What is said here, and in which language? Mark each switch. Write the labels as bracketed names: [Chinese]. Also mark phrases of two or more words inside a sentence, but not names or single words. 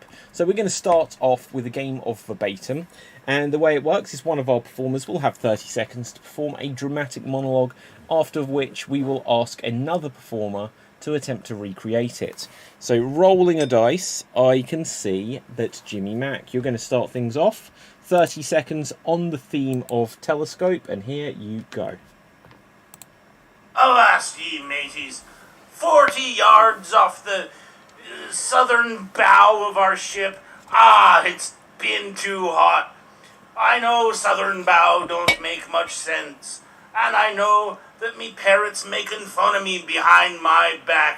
[English] So we're going to start off with a game of verbatim. And the way it works is one of our performers will have 30 seconds to perform a dramatic monologue, after which we will ask another performer to attempt to recreate it. So rolling a dice, I can see that Jimmy Mack, you're going to start things off. 30 seconds on the theme of telescope, and here you go. Avast ye, mateys. 40 yards off the southern bow of our ship. It's been too hot. I know southern bow don't make much sense, and I know that me parrots making fun of me behind my back.